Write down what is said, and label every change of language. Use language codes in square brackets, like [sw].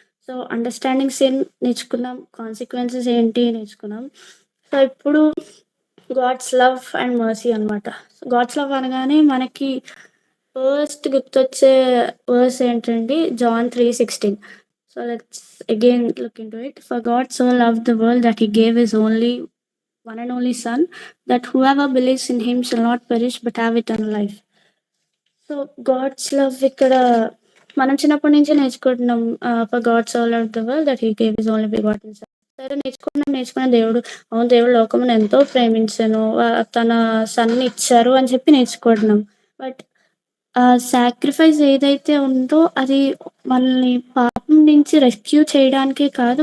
[te] So, [en] understanding sin [te] నేర్చుకున్నాం. [en] consequences [te] ఏంటి నేర్చుకున్నాం. [en] so, [te] ఇప్పుడు [en] God's love and mercy [te] అనమాట. [en] God's love [te] అనగానే మనకి ఫస్ట్ గుర్తొచ్చే వర్స్ ఏంటండి? [en] John 3:16. So, let's again look into it. For God so loved the world that he gave his one and only Son, that whoever believes in him shall not perish but have eternal life. So, God's love [te] ఇక్కడ మనం చిన్నప్పటి నుంచే నేర్చుకుంటున్నాం. [en] For God so loved the world that he gave his only begotten son. [te] సరే నేర్చుకున్న దేవుడు దేవుడు లోకమును ఎంతో ప్రేమించెను. తన సన్‌ని ఇచ్చారు అని చెప్పి నేర్చుకుంటున్నాం. బట్ ఆ [en] sacrifice [te] ఏదైతే ఉందో అది మనల్ని పాపం నుంచి [en] rescue [te] చేయడానికే కాదు.